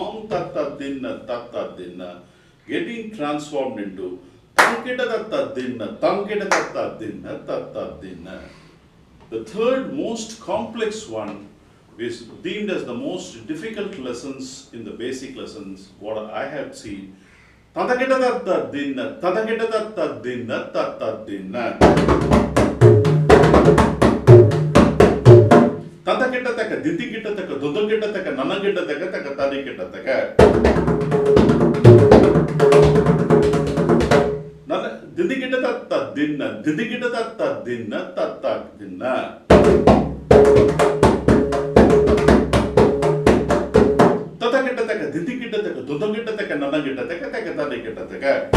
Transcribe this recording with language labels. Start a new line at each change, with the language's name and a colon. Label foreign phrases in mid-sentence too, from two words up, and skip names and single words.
English: getting transformed into tankita tatta dinna, tatta dinna. The third most complex one is deemed as the most difficult lessons in the basic lessons, what I have seen. Tatakita tatta dinna, tatta dinna. Tatakita taka, didikita taka, dudukita taka, nanagita taka, taka tarikita taka. Didikita tatta dinna, tatta dinna. Tatakita taka, didikita taka, dudukita taka, nanagita taka, taka tarikita taka.